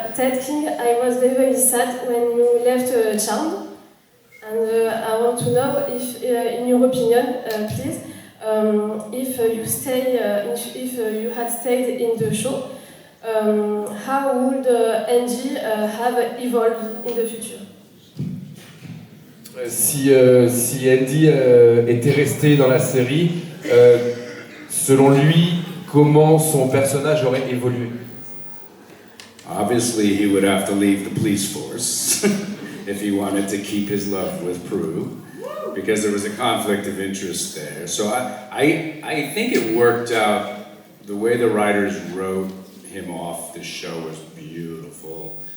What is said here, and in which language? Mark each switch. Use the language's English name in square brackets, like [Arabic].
[English] Ted King, I was very, very sad when you left Charmed. And I want to know if, in your opinion, please, if you had stayed in the show, how would Andy have evolved in the future? [French] Si Andy était resté dans la série, selon lui, comment son personnage aurait évolué? [English] Obviously, he would have to leave the police force if he wanted to keep his love with Prue, because there was a conflict of interest there. So I think it worked out. The way the writers wrote him off the show was beautiful.